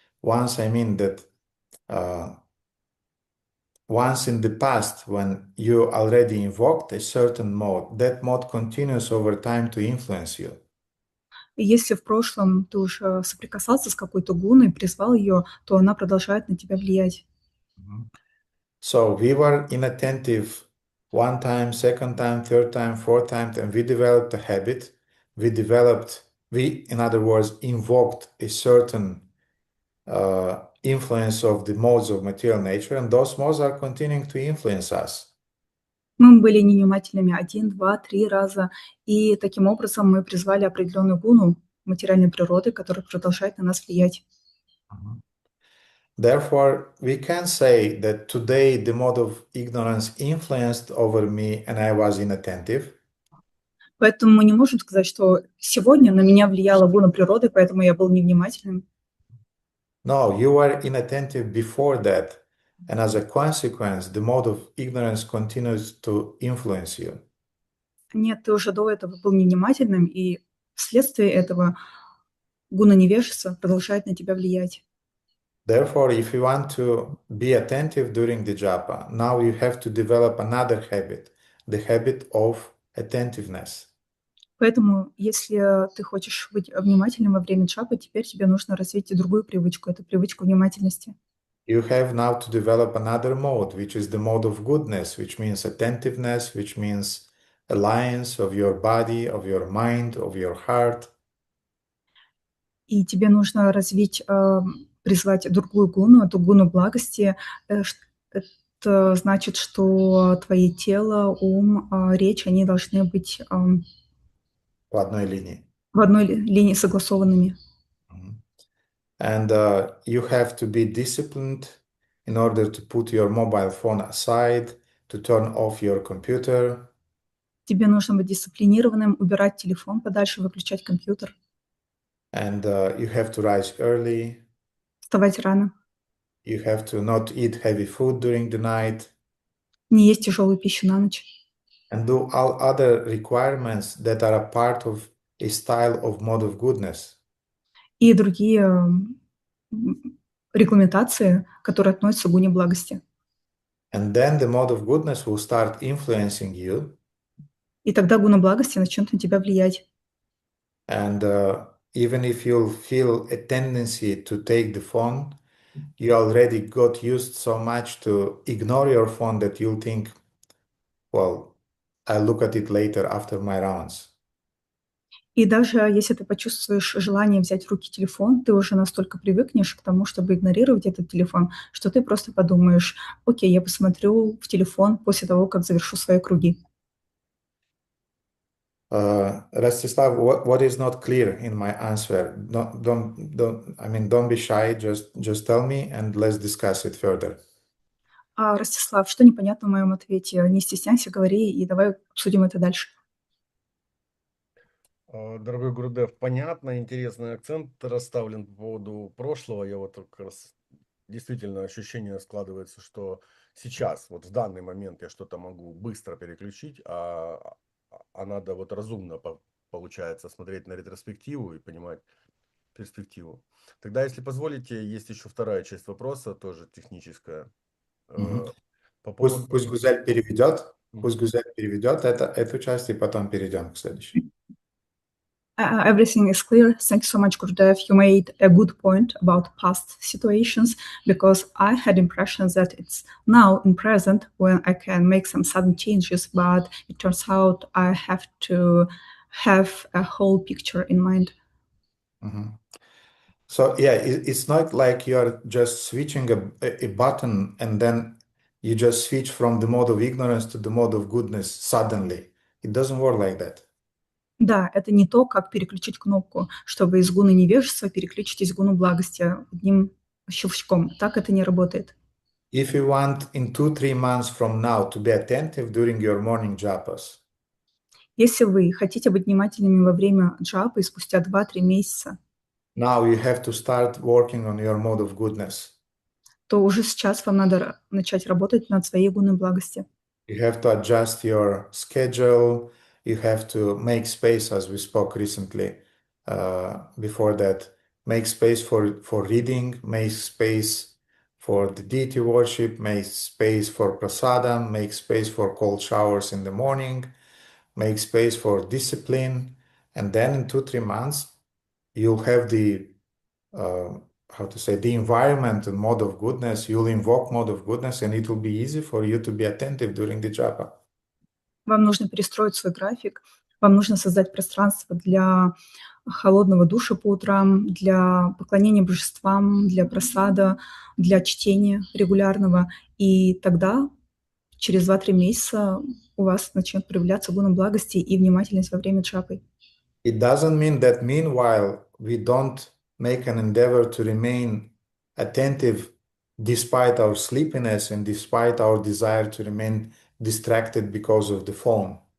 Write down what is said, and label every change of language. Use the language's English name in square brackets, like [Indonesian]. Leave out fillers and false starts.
[English] Once I mean that once in the past, when you already invoked a certain mode, that mode continues over time to influence you. [Russian] И если в прошлом ты уже соприкасался с какой-то гуной, призвал ее, то она продолжает на тебя влиять. [English] So we were inattentive one time, second time, third time, fourth time, and we developed a habit. We, in other words, invoked a certain influence of the modes of material nature, and those modes are continuing to influence us. [Russian] Мы были невнимательными 1, 2, 3 раза, и таким образом мы призвали определенную гуну материальной природы, которая продолжает на нас влиять. [English] Therefore, we can say that today the mode of ignorance influenced over me and I was inattentive. [Russian] Поэтому мы не можем сказать, что сегодня на меня влияла гуна природы, поэтому я был невнимательным. [English] No, you were inattentive before that, and as a consequence, the mode of ignorance continues to influence you. [Russian] Нет, ты уже до этого был невнимательным, и вследствие этого гуна невежества продолжает на тебя влиять. [English] Therefore, if you want to be attentive during the japa, now you have to develop another habit, the habit of attentiveness. [Russian] Поэтому, если ты хочешь быть внимательным во время джапы, теперь тебе нужно развить и другую привычку, это привычку внимательности. [English] You have now to develop another mode, which is the mode of goodness, which means attentiveness, which means alliance of your body, of your mind, of your heart. [Russian] И тебе нужно развить, призвать другую гуну, эту гуну благости. Это значит, что твое тело, ум, речь, они должны быть В одной линии. в одной линии согласованными. [English] And you have to be disciplined in order to put your mobile phone aside, to turn off your computer. [Russian] Тебе нужно быть дисциплинированным, убирать телефон подальше, выключать компьютер, [English] And you have to rise early. [Russian] вставать рано, [English] You have to not eat heavy food during the night. [Russian] не есть тяжелую пищу на ночь. [English] And do all other requirements that are a part of a style of mode of goodness. [Russian] И другие регламентации, которые относятся к гуне благости. [English] And then the mode of goodness will start influencing you. [Russian] И тогда гуна благости начнет на тебя влиять. [English] And even if you'll feel a tendency to take the phone, you already got used so much to ignore your phone that you'll think, well, I'll look at it later after my rounds. [Russian] И даже если ты почувствуешь желание взять в руки телефон, ты уже настолько привыкнешь к тому, чтобы игнорировать этот телефон, что ты просто подумаешь, окей, я посмотрю в телефон после того, как завершу свои круги. [English] Rastislav, what is not clear in my answer? Don't be shy. Just tell me and let's discuss it further. [Russian] Ростислав, что непонятно в моем ответе? Не стесняйся, говори, и давай обсудим это дальше. Дорогой Гурудев, понятно, интересный акцент расставлен по поводу прошлого. Я вот как раз действительно ощущение складывается, что сейчас, вот в данный момент я что-то могу быстро переключить, а надо вот разумно, получается, смотреть на ретроспективу и понимать перспективу. Тогда, если позволите, есть еще вторая часть вопроса, тоже техническая. Пусть Гузель переведет. Пусть Гузель переведет эту часть, и потом перейдем к следующей. [English] Everything is clear. Thank you so much, Gurudev. You made a good point about past situations, because I had impression that it's now in present when I can make some sudden changes, but it turns out I have to have a whole picture in mind. So yeah, it's not like you're just switching a button and then you just switch from the mode of ignorance to the mode of goodness suddenly. It doesn't work like that. [Russian] Да, это не то, как переключить кнопку, чтобы из гуны невежества переключить в гуну благости одним щелчком. Так это не работает. [English] If you want in 2-3 months from now to be attentive during your morning japas, [Russian] если вы хотите быть внимательными во время джапы спустя 2-3 месяца, [English] now you have to start working on your mode of goodness. [Russian] То уже сейчас вам надо начать работать над своей гуной благости. [English] You have to adjust your schedule. You have to make space, as we spoke recently before that. Make space for reading, make space for the deity worship, make space for prasadam, make space for cold showers in the morning, make space for discipline. And then in 2-3 months, you'll have the environment and mode of goodness. You'll invoke mode of goodness, and it will be easy for you to be attentive during the japa. [Russian] Вам нужно перестроить свой график, вам нужно создать пространство для холодного душа по утрам, для поклонения божествам, для прасада, для чтения регулярного. И тогда через 2-3 месяца у вас начнет проявляться гуна благости и внимательность во время джапы. [English] It doesn't mean that meanwhile we don't make an endeavor to remain attentive despite our sleepiness and despite our desire to remain distracted because of the phone.